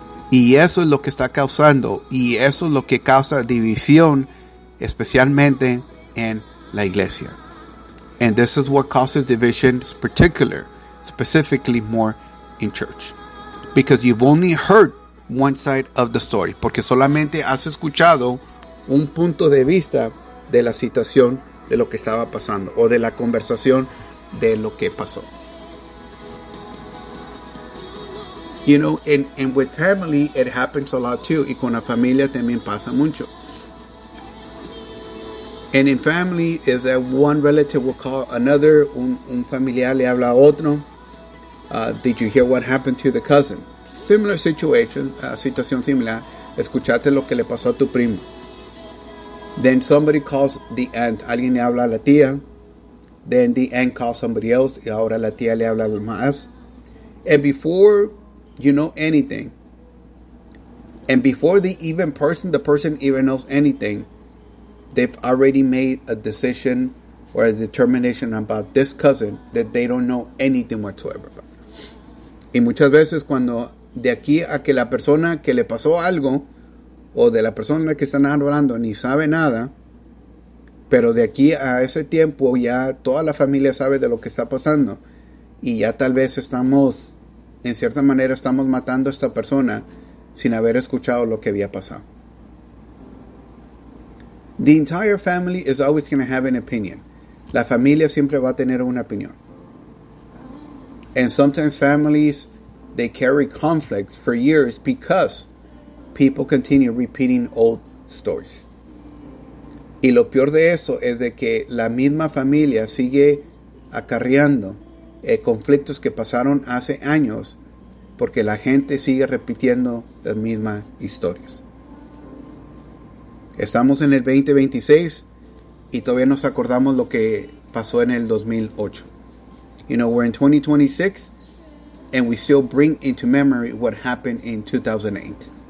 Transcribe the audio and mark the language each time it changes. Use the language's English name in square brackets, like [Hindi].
[Spanish] Y eso es lo que está causando, y eso es lo que causa división, especialmente en la iglesia. [English] And this is what causes division, particular, specifically more in church. Because you've only heard one side of the story. [Spanish] Porque solamente has escuchado un punto de vista de la situación de lo que estaba pasando, o de la conversación de lo que pasó. [English] You know, and with family, it happens a lot too. [Spanish] Y con la familia también pasa mucho. [English] And in family, is that one relative will call another, [Spanish] un familiar le habla a otro. [English] Did you hear what happened to the cousin? Similar situation, [Spanish] situación similar. Escuchaste lo que le pasó a tu primo. [English] Then somebody calls the aunt. [Spanish] Alguien le habla a la tía. [English] Then the aunt calls somebody else. [Spanish] Y ahora la tía le habla a los más. [English] And before you know anything, and before the person even knows anything, they've already made a decision or a determination about this cousin that they don't know anything whatsoever about. [Spanish] Y muchas veces cuando de aquí a que la persona que le pasó algo, o de la persona que están hablando, ni sabe nada, pero de aquí a ese tiempo ya toda la familia sabe de lo que está pasando, y ya tal vez estamos, en cierta manera, estamos matando a esta persona sin haber escuchado lo que había pasado. [English] The entire family is always going to have an opinion. [Spanish] La familia siempre va a tener una opinión. [English] And sometimes families, they carry conflicts for years because people continue repeating old stories. [Spanish] Y lo peor de eso es de que la misma familia sigue acarreando conflictos que pasaron hace años porque la gente sigue repitiendo las mismas historias. Estamos en el 2026 y todavía nos acordamos lo que pasó en el 2008. [English] You know, we're in 2026 and we still bring into memory what happened in 2008.